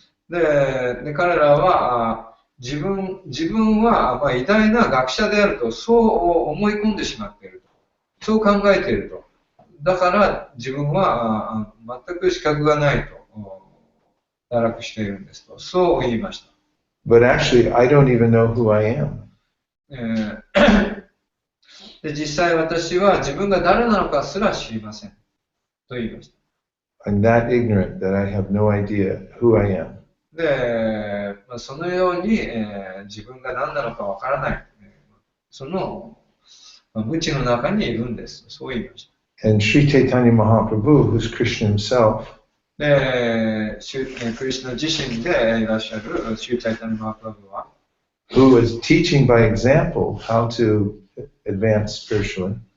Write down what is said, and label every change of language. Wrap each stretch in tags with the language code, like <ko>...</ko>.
<ja>で、彼らは自分は偉大な学者であるとそう思い込んでしまっていると、そう考えていると。だから自分は全く資格がないと堕落しているんですと、そう言いました。</ja> <en>But actually, I don't even know who I am.</en> <ja>で実際私は自分が誰なのかすら知りませんと言いました。</ja> <en>I'm that ignorant that I have no idea who I am.</en> <ja>で、そのように、自分が何なのかわからない、その無知の中にいるんです。そう言いました。</ja> <en>And Sri Chaitanya Mahaprabhu, who's Krishna himself,</en> <ja>で、クリシュナ自身でいらっしゃるシューチャイタニ・マハプラブは、</ja> <en>who is teaching by example how to advance spiritually,</en>